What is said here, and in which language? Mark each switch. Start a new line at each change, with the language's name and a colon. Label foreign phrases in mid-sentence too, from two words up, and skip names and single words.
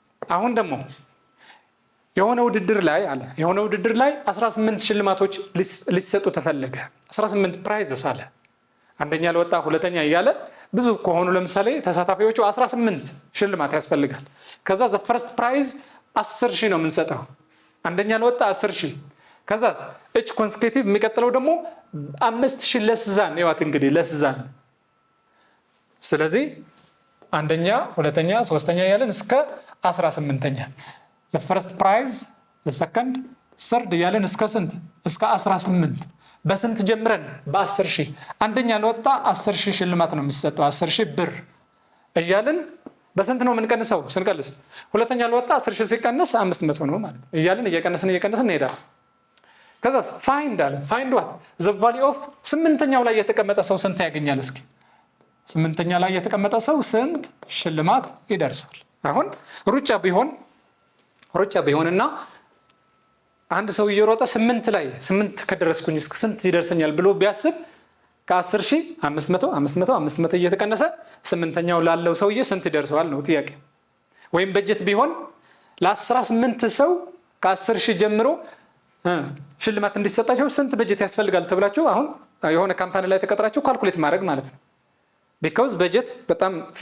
Amharic: አሁን ደግሞ የሆነ ውድድር ላይ 18 ሽልማቶች ሊሰጡ ተፈለገ 18 ፕራይዝስ አለ አንደኛ ለወጣ ሁለተኛ እያለ ብዙ ከሆኑ ለምሳሌ ተሳታፊዎቹ 18 ሽልማት ያስፈልጋል ከዛ
English: the first prize
Amharic: 10,000 ነው የምንሰጠው አንደኛ ለወጣ 10,000 ከዛ
English: each consecutive
Amharic: የሚቀጥለው ደግሞ 5,000 ለስዛን ይዋት እንግዲህ ለስዛን ስለዚህ አንደኛ ሁለተኛ ሶስተኛ ያለን እስከ 18ኛ
English: the first prize the second third
Amharic: ያለን እስከ ስንት እስከ 18 በስንት ጀምረን በ10,000 አንደኛ ለወጣ 10,000 ሽልማት ነው የሚሰጠው 10,000 ብር እያልን በስንት ነው የምንቀንሰው ስንቀንስ ሁለተኛ ለወጣ 10,000 ሲቀነስ 500 ነው ማለት እያልን እየቀነስን እንሄዳለን ከዛ
English: find what the value of
Amharic: ስምንተኛው ላይ የተቀመጠ ሰው ስንት ያገኛል እስኪ ስምንተኛ ላይ የተቀመጠ ሰው ስንት ሽልማት ይደርሳል አሁን ሩጫ ቢሆንና አንድ ሰው እየሮጠ 8 ከደረስኩኝ እስከ ስንት ይደርሰኛል ብሎ ቢያስብ ከ10,000 500 እየተቀነሰ ስምንተኛው ላለው ሰውዬ ስንት ይደርሰዋል ነው ጥያቄ ወይም በጀት ቢሆን ለ18 ሰው ከ10,000 ጀምሮ ሽልማት እንዲሰጣቸው ስንት በጀት ያስፈልጋል ተብላችሁ አሁን የሆነ ካምፓኒ ላይ ተቀጥራችሁ ካልኩሌት ማድረግ ማለት ነው because በጀት በጣም